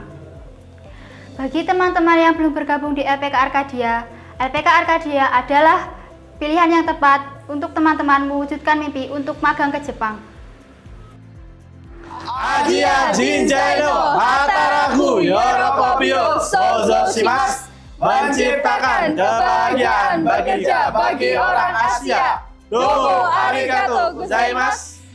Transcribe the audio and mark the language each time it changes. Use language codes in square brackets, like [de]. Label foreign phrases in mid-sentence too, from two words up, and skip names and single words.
[id] Bagi teman-teman yang belum bergabung di LPK Arkadia adalah pilihan yang tepat untuk teman-teman mewujudkan mimpi untuk magang ke Jepang. [ja] アディア 人材 の 働く 喜び を 創造 します. [id] Menciptakan kebahagiaan bekerja bagi orang Asia. [ja] どうも ありがとう ございます.